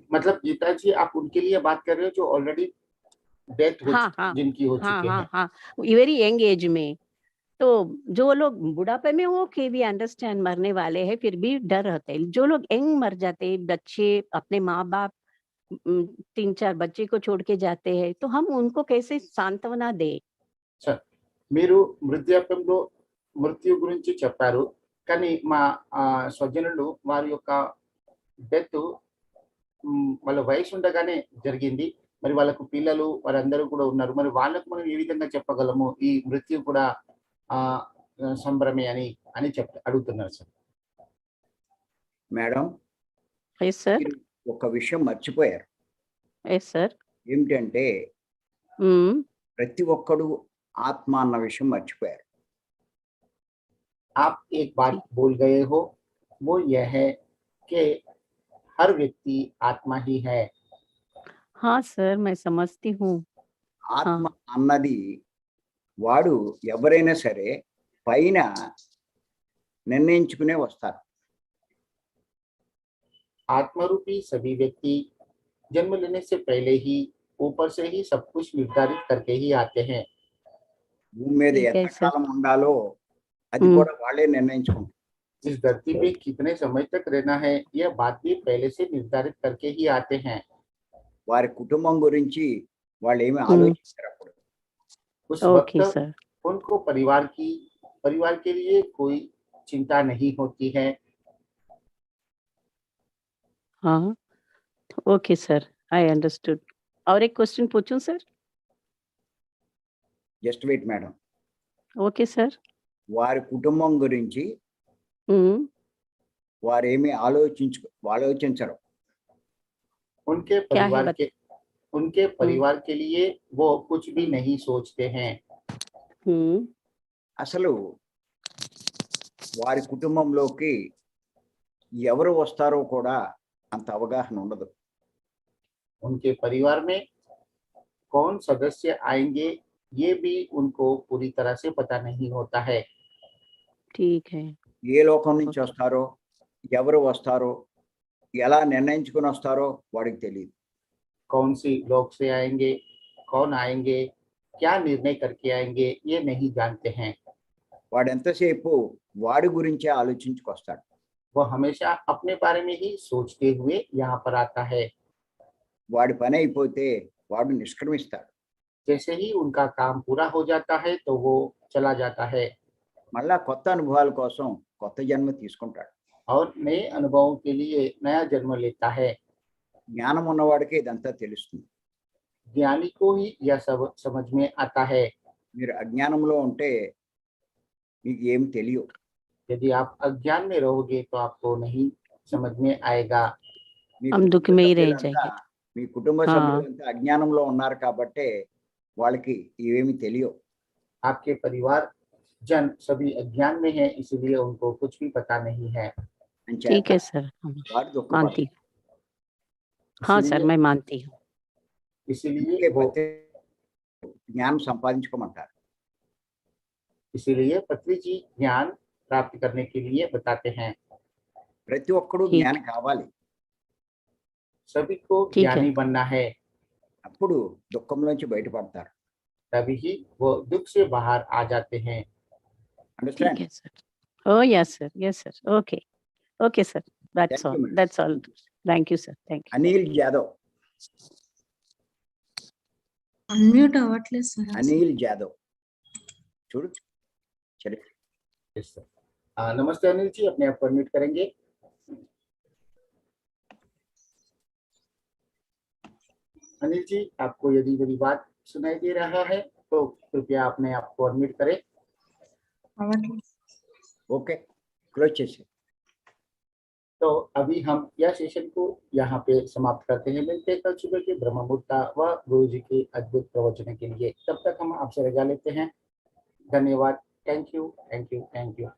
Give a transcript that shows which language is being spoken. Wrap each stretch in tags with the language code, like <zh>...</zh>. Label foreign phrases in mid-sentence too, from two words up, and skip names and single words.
<hi>मतलब गीता जी, आप उनके लिए बात कर रहे हो जो</hi> <en>already death</en> <hi>हो जिनकी हो चुके हैं। हाँ,</hi> <en>very young age</en> <hi>में। तो जो लोग बुढ़ापे में हो के भी अंडरस्टैंड मरने वाले हैं, फिर भी डर रहते हैं। जो लोग यंग मर जाते हैं, बच्चे अपने माँ बाप 3-4 बच्चे को छोड़ के जाते हैं, तो हम उनको कैसे सांत्वना दे?</hi> <te>సార్, మీరు వృద్ధాప్యంలో మృత్యు గురించి చెప్పారు, కానీ మా స్వజనులు వారి యొక్క డెత్ వాళ్ళ వయసు ఉండగానే జరిగింది. మరి వాళ్ళకు పిల్లలు వారందరూ కూడా ఉన్నారు. మరి వాళ్ళకు మనం ఏ విధంగా చెప్పగలము ఈ మృత్యు కూడా సంభ్రమే అని అడుగుతున్నారు సార్. మేడం, సార్ ఒక విషయం మర్చిపోయారు. సార్ ఏమిటంటే ప్రతి ఒక్కడు ఆత్మ అన్న విషయం మర్చిపోయారు.</te> <hi>आप एक बात बोल गए हो, वो यह है कि हर व्यक्ति आत्मा ही है. हाँ सर, मैं समझती हूँ.</hi> <te>ఆత్మ అన్నది వాడు ఎవరైనా సరే పైన నిర్ణయించుకునే వస్తారు.</te> <hi>आत्मरूपी सभी व्यक्ति जन्म लेने से पहले ही ऊपर से ही सब कुछ निर्धारित करके ही आते हैं.</hi> <te>భూమి మీద ఎంతకాలం ఉండాలో అది కూడా వాళ్ళే నిర్ణయించుకుంటారు.</te> <hi>इस धरती पे कितने समय तक रहना है, यह बात भी पहले से निर्धारित करके ही आते हैं.</hi> <te>వారి కుటుంబం గురించి వాళ్ళు ఏమీ ఆలోచించరు అప్పుడు.</te> <hi>उस वक्त उनको परिवार के लिए कोई चिंता नहीं होती है.</hi> <en>हाँ, okay sir, I understood.</en> <hi>और एक क्वेश्चन पूछूं सर?</hi> <en>just wait madam. okay sir.</en> <te>వారి కుటుంబం గురించి వారేమీ ఆలోచించరు.</te> <hi>उनके परिवार के लिए वो कुछ भी नहीं सोचते हैं.</hi> <te>అసలు వారి కుటుంబంలోకి ఎవరు వస్తారో కూడా అంత అవగాహన ఉండదు.</te> <hi>उनके परिवार में कौन सदस्य आएंगे ये भी उनको पूरी तरह से पता नहीं होता है। ठीक है।</hi> <te>ఏ లోకం నుంచి వస్తారో, ఎవరు వస్తారో, ఎలా నిర్ణయించుకుని వస్తారో వాడికి తెలియదు.</te> <hi>कौन सी लोग से आएंगे, कौन आएंगे, क्या निर्णय करके आएंगे ये नहीं जानते हैं।</hi> <te>వాడు ఎంతసేపు వాడి గురించే ఆలోచించుకొస్తాడు.</te> <hi>वो हमेशा अपने बारे में ही सोचते हुए यहाँ पर आता है।</hi> <te>వాడి పని అయిపోతే వాడు నిష్క్రమిస్తాడు.</te> <hi>जैसे ही उनका काम पूरा हो जाता है तो वो चला जाता है</hi> <te>మళ్ళా కొత్త అనుభవాల కోసం కొత్త జన్మ తీసుకుంటాడు.</te> <hi>और नए अनुभवों के लिए नया जन्म लेता है।</hi> <te>జ్ఞానం ఉన్నవాడికి ఇదంతా తెలుస్తుంది.</te> <hi>ज्ञानी को ही यह सब समझ में आता है।</hi> <te>మీరు అజ్ఞానంలో ఉంటే మీకు ఏమి తెలియవు.</te> <hi>यदि आप अज्ञान में रहोगे तो आपको नहीं समझ में आएगा।</hi> <te>మీ</te> <hi>हम दुख</hi> <te>కుటుంబ</te> <hi>में ही रह</hi> <te>సభ్యులంతా-</te> <hi>जाएंगे।</hi> <te>మీ కుటుంబ</te> <hi>हाँ।</hi> <te>సభ్యులంతా అజ్ఞానంలో ఉన్నారు కాబట్టే వాళ్ళకి ఇవేమి తెలియవు.</te> <hi>आपके परिवार जन सभी अज्ञान में है, इसलिए उनको कुछ भी पता नहीं है।</hi> <te>అంచేత</te> <hi>ठीक है सर, हम</hi> <te>వాడు దుఃఖపడతాడు.</te> <hi>मानती हूँ। हाँ सर, इसीलिए मैं मानती हूँ। इसीलिए वो</hi> <te>జ్ఞానం సంపాదించుకోమంటారు.</te> <hi>इसीलिए पृथ्वी जी ज्ञान प्राप्त करने के लिए बताते हैं।</hi> <te>ప్రతి ఒక్కడు</te> <hi>ठीक।</hi> <te>జ్ఞాని కావాలి.</te> <hi>सभी को ठीक है। ज्ञानी बनना है,</hi> <te>అప్పుడు దుఃఖంలోంచి బయటపడతారు.</te> <hi>तभी ही वो दुख से बाहर आ जाते हैं। ठीक</hi> <te>అండర్స్టాండ్?</te> <en>है सर। Oh yes sir, yes sir. Okay, okay sir. That's Thank you, all. madam. That's all. Thank you sir. Thank you.</en> <te>అనిల్ జాదవ్. అన్మ్యూట్ అవ్వట్లేదు సార్ అనిల్ జాదవ్ చూడు. సరే</te> <en>Yes, sir.</en> <hi>नमस्ते अनिल जी, अपने आप को अनम्यूट करेंगे। अनिल जी, आपको यदि मेरी बात सुनाई दे रहा है तो कृपया अपने आप को अनम्यूट करें।</hi> <te>అవ్వట్లేదు</te> <en>okay close</en> <te>చేసి.</te> <hi>तो अभी हम यह सेशन को यहाँ पे समाप्त करते हैं। मिलते हैं कल सुबह के ब्रह्म मुहूर्त व गुरु जी के अद्भुत प्रवचन के लिए। तब तक हम आपसे रजा लेते हैं। धन्यवाद।</hi> <en>thank you, thank you, thank you.</en>